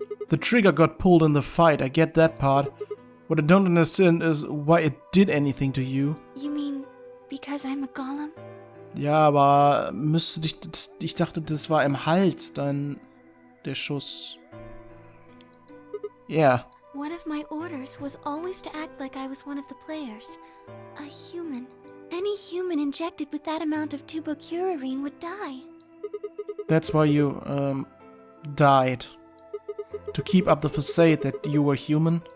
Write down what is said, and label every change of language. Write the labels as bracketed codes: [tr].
[en] The trigger got pulled in the fight, I get that part. What I don't understand is why it did anything to you. You mean because I'm a golem? [de] Ja, aber müsste dich... Ich dachte, das war im Hals, dann der Schuss. [en] Yeah. One of my orders was always to act like I was one of the players. A human. Any human injected with that amount of tubocurarine would die. That's why you, died. To keep up the facade that you were human?